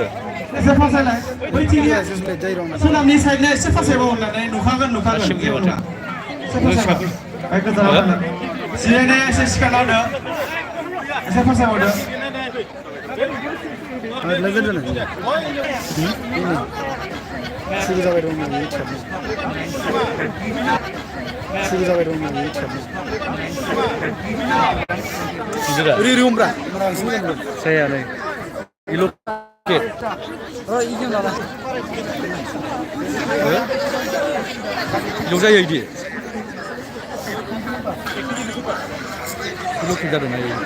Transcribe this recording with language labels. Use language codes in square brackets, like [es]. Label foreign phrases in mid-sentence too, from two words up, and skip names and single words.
[brx] एसे फासायनाय बैथिंनि सोनाबनि साइडना एसे फासायबाव होननानै नुखागोन जेबो नङा एसे फासायबाव बाय गोजानाव जिरायनाया एसे सिखारना होदो एसे फासायबावदो शुरू जाबाय दं ओरै उमब्रा [id] saya nih kilo ke oh iya malah kilo saya ini kilo kita ada nih